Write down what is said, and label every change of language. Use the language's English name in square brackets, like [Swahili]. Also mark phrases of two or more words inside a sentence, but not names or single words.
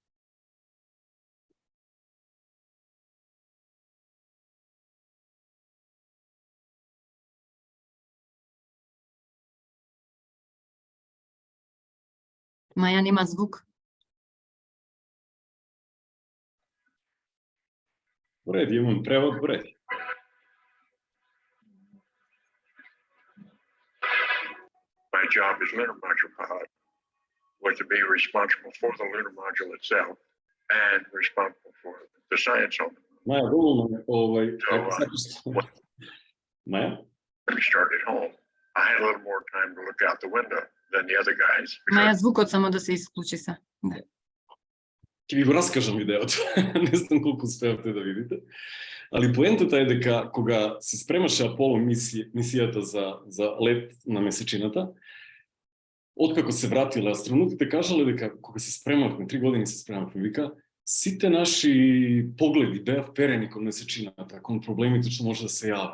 [Macedonian] Маја нема звук. Уреди, имам превод, уреди. [English] My job as lunar module pilot was to be responsible for the lunar module itself and responsible for the science on it. [Macedonian] Маја, доволно Маја? [English] When we started home, I had a little more time to look out the window than the other guys. [Macedonian] Маја, звукот само да се исклучи се. Ќе ви го раскажам видеото. Не знам колку успеавте да видите. Али поентата е дека кога се спремаше Аполо мисијата за лет на месечината, откако се вратиле астронавтите, кажале дека кога се спремавме, 3 години се спремавме, вика, сите наши погледи беа вперени кон месечината, кон проблемите што може да се јават.